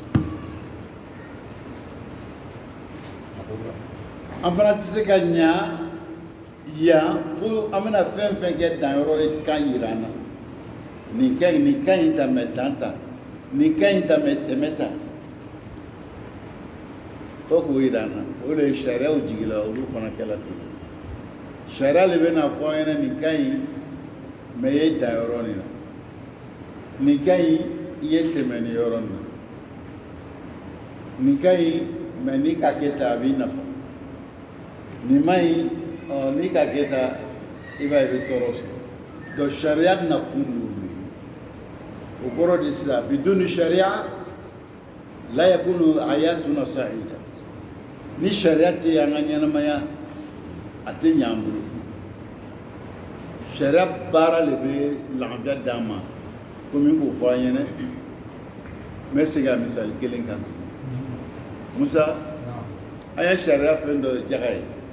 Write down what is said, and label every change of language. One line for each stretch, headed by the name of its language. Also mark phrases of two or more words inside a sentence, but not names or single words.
Bambara: an fana tɛ se ka ɲɛ yan fo an bɛna fɛn fɛn kɛ danyɔrɔ kan yira an na nin ka ɲi tɛmɛ dan ta nin ka ɲi tɛmɛ tɛmɛ ta o k'o yira an na o de ye sariyaw jigila olu fana kɛla ten sariya de bɛna fɔ an ɲɛna nin ka ɲi mɛ i ye dan yɔrɔ nin na nin ka ɲi i ye tɛmɛ nin yɔrɔ nin na nin ka ɲi mɛ n'i ka kɛ ta a b'i nafa nin ma ɲi n'i ka kɛ ta i b'a ye i bɛ tɔɔrɔ sɔrɔ donc sariya bɛna kun don
Arabic: وقرر الإسلام بدون شريعة لا يكون حياتنا سعيدة
Bambara: ni sariya tɛ an ka ɲɛnamaya a tɛ ɲɛ an bolo sariya baara de bɛ lafiya d'an ma komi n k'o fɔ an ɲɛna n bɛ segin a misali kelen kan tugun musa an ye sariya fɛn dɔ jaga ye